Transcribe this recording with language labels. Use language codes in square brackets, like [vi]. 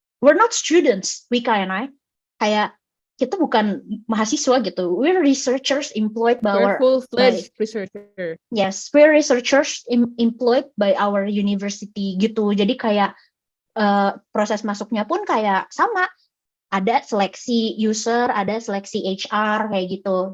[en] We're not students, Wika and I. [id] Kayak kita bukan mahasiswa gitu. [en] We're researchers employed by we're full-fledged researcher. Yes, we're researchers employed by our university gitu. [id] Jadi kayak proses masuknya pun kayak sama. Ada seleksi user, ada seleksi HR kayak gitu.